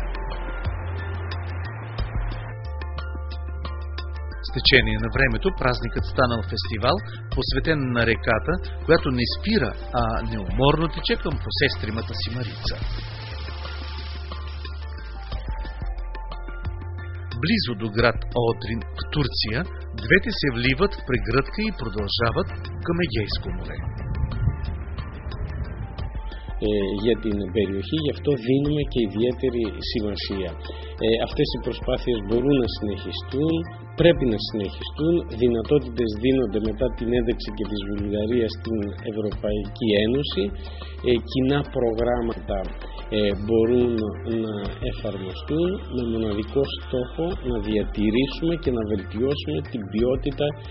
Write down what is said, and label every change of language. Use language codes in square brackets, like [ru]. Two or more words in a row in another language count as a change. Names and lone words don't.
[bg] С течение на времето празникът станал фестивал, посветен на реката, която не спира, а неуморно тече към посестримата си Марица. Близо до град Одрин в Турция, двете се вливат в прегръдка и продължават към Егейско море. [el] Για την περιοχή, γι' αυτό δίνουμε και ιδιαίτερη σημασία. Αυτές οι προσπάθειες μπορούν να συνεχιστούν, πρέπει να συνεχιστούν, δυνατότητες δίνονται μετά την ένταξη και της Βουλγαρίας στην Ευρωπαϊκή Ένωση, κοινά προγράμματα μπορούν να εφαρμοστούν με μοναδικό στόχο να διατηρήσουμε και να βελτιώσουμε την ποιότητα